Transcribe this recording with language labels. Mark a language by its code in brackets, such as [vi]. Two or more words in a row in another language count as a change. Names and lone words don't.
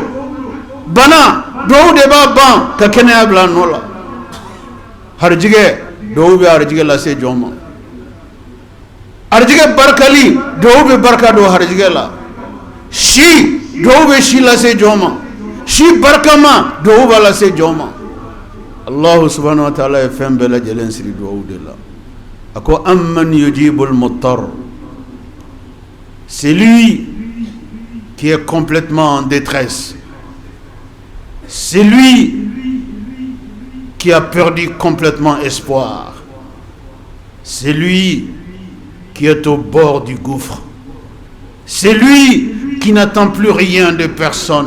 [bm] Bana, duwawu de b'a ban ka kɛnɛya bila a nɔ la. Harijigɛ, duwawu bɛ harijigɛ lase jɔn ma. Harijigɛ barikali, duwawu bɛ barika don harijigɛ la. Si, duwawu bɛ si lase jɔn ma. Si barikama, duwawu b'a lase jɔn ma. [ar] الله سبحانه وتعالى [bm] ye fɛn bɛɛ lajɛlen siri duwawu de la. A ko [ar] أمّن يجيب المضطر, [fr] c'est lui qui est complètement en détresse, c'est lui qui a perdu complètement espoir, c'est lui qui est au bord du gouffre, c'est lui qui n'attend plus rien de personne.